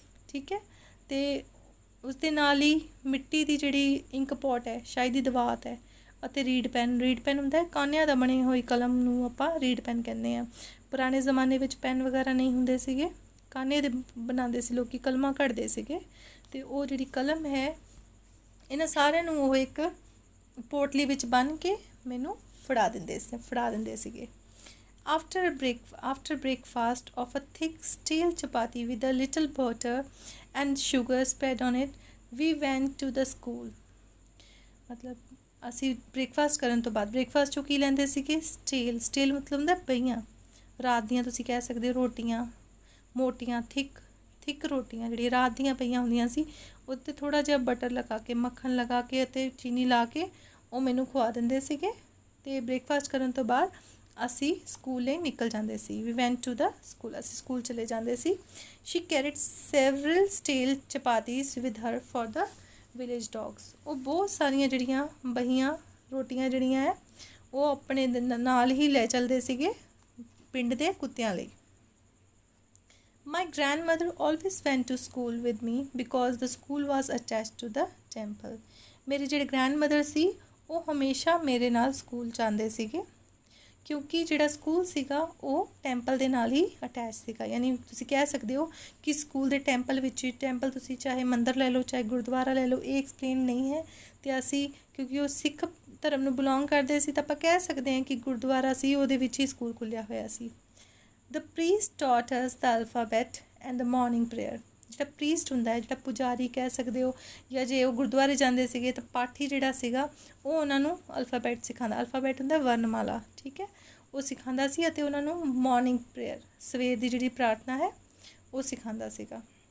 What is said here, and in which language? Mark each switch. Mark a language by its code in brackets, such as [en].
[pa] ਠੀਕ ਹੈ, ਅਤੇ ਉਸ ਦੇ ਨਾਲ ਹੀ ਮਿੱਟੀ ਦੀ ਜਿਹੜੀ ਇੰਕ ਪੋਟ ਹੈ ਸ਼ਾਇਦ ਹੀ ਦਵਾਤ ਹੈ ਅਤੇ ਰੀਡ ਪੈਨ ਹੁੰਦਾ ਹੈ ਕਾਨਿਆਂ ਦਾ ਬਣੀ ਹੋਈ ਕਲਮ ਨੂੰ ਆਪਾਂ ਰੀਡ ਪੈਨ ਕਹਿੰਦੇ ਹਾਂ. ਪੁਰਾਣੇ ਜ਼ਮਾਨੇ ਵਿੱਚ ਪੈਨ ਵਗੈਰਾ ਨਹੀਂ ਹੁੰਦੇ ਸੀਗੇ ਕਾਨੇ ਦੇ ਬਣਾਉਂਦੇ ਸੀ ਲੋਕ ਕਲਮਾਂ ਘੜਦੇ ਸੀਗੇ ਅਤੇ ਉਹ ਜਿਹੜੀ ਕਲਮ ਹੈ ਇਹਨਾਂ ਸਾਰਿਆਂ ਨੂੰ ਉਹ ਇੱਕ ਪੋਟਲੀ ਵਿੱਚ ਬੰਨ੍ਹ ਕੇ ਮੈਨੂੰ ਫੜਾ ਦਿੰਦੇ ਸੀਗੇ. [en] After breakfast of a thick steel chapati with a little butter and sugar spread on it, we went to the school. [pa] ਮਤਲਬ ਅਸੀਂ ਬ੍ਰੇਕਫਾਸਟ ਕਰਨ ਤੋਂ ਬਾਅਦ ਬ੍ਰੇਕਫਾਸਟ 'ਚੋਂ ਕੀ ਲੈਂਦੇ ਸੀਗੇ ਸਟੀਲ ਮਤਲਬ ਹੁੰਦਾ ਪਈਆਂ ਰਾਤ ਦੀਆਂ ਤੁਸੀਂ ਕਹਿ ਸਕਦੇ ਹੋ ਰੋਟੀਆਂ ਮੋਟੀਆਂ ਥਿੱਕ ਰੋਟੀਆਂ ਜਿਹੜੀਆਂ ਰਾਤ ਦੀਆਂ ਪਈਆਂ ਹੁੰਦੀਆਂ ਸੀ ਉੱਤੇ ਥੋੜ੍ਹਾ ਜਿਹਾ ਬਟਰ ਲਗਾ ਕੇ ਮੱਖਣ ਲਗਾ ਕੇ ਅਤੇ ਚੀਨੀ ਲਾ ਕੇ ਉਹ ਮੈਨੂੰ ਖਵਾ ਦਿੰਦੇ ਸੀਗੇ ਅਤੇ ਬ੍ਰੇਕਫਾਸਟ ਕਰਨ ਤੋਂ ਬਾਅਦ ਅਸੀਂ ਸਕੂਲ ਲਈ ਨਿਕਲ ਜਾਂਦੇ ਸੀ. [en] we went to the school [pa] ਅਸੀਂ ਸਕੂਲ ਚਲੇ ਜਾਂਦੇ ਸੀ. [en] She carried several steel chapatis with her for the village dogs. [pa] ਉਹ ਬਹੁਤ ਸਾਰੀਆਂ ਜਿਹੜੀਆਂ ਬਹੀਆਂ ਰੋਟੀਆਂ ਜਿਹੜੀਆਂ ਹੈ ਉਹ ਆਪਣੇ ਨਾਲ ਹੀ ਲੈ ਚੱਲਦੇ ਸੀਗੇ ਪਿੰਡ ਦੇ ਕੁੱਤਿਆਂ ਲਈ. [en] My grandmother always went to school with me because the school was attached to the temple. [pa] ਮੇਰੇ ਜਿਹੜੇ ਗ੍ਰੈਂਡਮਦਰ ਸੀ ਉਹ ਹਮੇਸ਼ਾ ਮੇਰੇ ਨਾਲ ਸਕੂਲ ਜਾਂਦੇ ਸੀਗੇ ਕਿਉਂਕਿ ਜਿਹੜਾ ਸਕੂਲ ਸੀਗਾ ਉਹ ਟੈਂਪਲ ਦੇ ਨਾਲ ਹੀ ਅਟੈਚ ਸੀਗਾ. ਯਾਨੀ ਤੁਸੀਂ ਕਹਿ ਸਕਦੇ ਹੋ ਕਿ ਸਕੂਲ ਦੇ ਟੈਂਪਲ ਵਿੱਚ ਟੈਂਪਲ ਤੁਸੀਂ ਚਾਹੇ ਮੰਦਰ ਲੈ ਲਓ ਚਾਹੇ ਗੁਰਦੁਆਰਾ ਲੈ ਲਓ ਇਹ ਐਕਸਪਲੇਨ ਨਹੀਂ ਹੈ. ਅਤੇ ਅਸੀਂ ਕਿਉਂਕਿ ਉਹ ਸਿੱਖ ਧਰਮ ਨੂੰ ਬਿਲੋਂਗ ਕਰਦੇ ਸੀ ਤਾਂ ਆਪਾਂ ਕਹਿ ਸਕਦੇ ਹਾਂ ਕਿ ਗੁਰਦੁਆਰਾ ਸੀ ਉਹਦੇ ਵਿੱਚ ਹੀ ਸਕੂਲ ਖੁੱਲ੍ਹਿਆ ਹੋਇਆ ਸੀ. [en] The priest taught us the alphabet and the morning prayer. [pa] ਜਿਹੜਾ ਪ੍ਰੀਸਟ ਹੁੰਦਾ ਹੈ ਜਿਹੜਾ ਪੁਜਾਰੀ ਕਹਿ ਸਕਦੇ ਹੋ ਜਾਂ ਜੇ ਉਹ ਗੁਰਦੁਆਰੇ ਜਾਂਦੇ ਸੀਗੇ ਤਾਂ ਪਾਠੀ ਜਿਹੜਾ ਸੀਗਾ ਉਹ ਉਹਨਾਂ ਨੂੰ ਅਲਫਾਬੈਟ ਸਿਖਾਉਂਦਾ. ਅਲਫਾਬੈਟ ਹੁੰਦਾ ਵਰਨਮਾਲਾ. ਠੀਕ ਹੈ, ਉਹ ਸਿਖਾਉਂਦਾ ਸੀ ਅਤੇ ਉਹਨਾਂ ਨੂੰ ਮੋਰਨਿੰਗ ਪ੍ਰੇਅਰ ਸਵੇਰ ਦੀ ਜਿਹੜੀ ਪ੍ਰਾਰਥਨਾ ਹੈ ਉਹ ਸਿਖਾਉਂਦਾ ਸੀਗਾ.